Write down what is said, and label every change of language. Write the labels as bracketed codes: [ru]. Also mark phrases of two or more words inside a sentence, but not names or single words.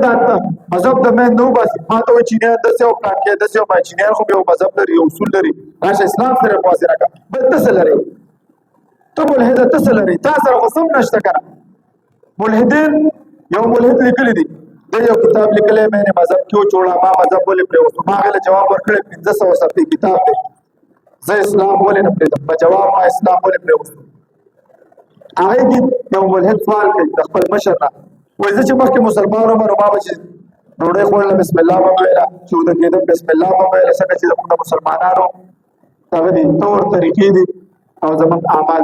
[ps] دا مذهب د مین نه وباسي ما ته وایي چینیان داسې او پلان کې داسې او ما چینیان خو یو مذهب لري یو اصول لري راشه اسلام سره موازنه کړه بل ته څه لري ته ملحده ته څه لري تا سره خو سم نشته که نه ملحدین یو ملحد لیکلی دي د یو کتاب لیکلی [ur] میں نے مذهب کیوں چھوڑا [ps] ما مذهب ولې پرېوتو ما هغې له جواب ورکړی 1500 صفحې کتاب دی زه اسلام ولې نه پرېږدم په جواب ما اسلام ولې پرېوتو هغې کې یو ملحد سوال کوي د خپل مشر نه وایي زه چې مخکې مسلمان وم نو ما به چې ډوډۍ خوړله بسم الله به ویله چې وده کېدم بسم الله به ویله څنګه چې زموږ د مسلمانانو هغه دي طور طریقې دي او زموږ اعمال